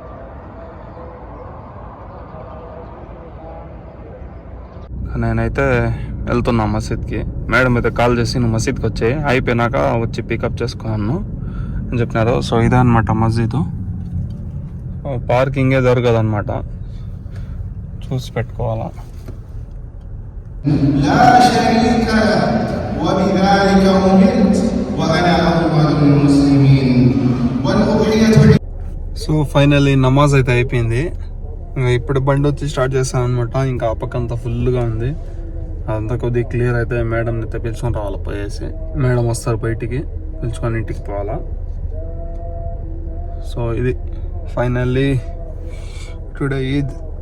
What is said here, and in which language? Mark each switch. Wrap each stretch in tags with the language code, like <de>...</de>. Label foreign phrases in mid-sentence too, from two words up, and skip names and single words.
<te>నేనైతే వెళ్తున్నా మసీద్కి. మేడం అయితే కాల్ చేసి నువ్వు మసీద్కి వచ్చాయి, అయిపోయినాక వచ్చి పికప్ చేసుకున్నాను అని చెప్పినారు. సో ఇదే అనమాట మస్జిద్. పార్కింగే దొరకదు అనమాట, చూసి పెట్టుకోవాలా.</te> <ar>لا شريك له وبذلك أمرت وأنا أول المسلمين والأضحية.</ar> <en>so finally</en> <te>నమాజ్ అయితే అయిపోయింది. ఇప్పుడు బండి వచ్చి స్టార్ట్ చేస్తాను అనమాట. ఇంకా ఆ పక్క అంతా ఫుల్గా ఉంది. అదంతా కొద్దిగా క్లియర్ అయితే మేడం అయితే పిలుచుకొని రావాలి. పోయేసి మేడం వస్తారు బయటికి, పిలుచుకొని ఇంటికి పోవాలా. సో ఇది</te> <en>finally today</en> <te>ఈద్.</te>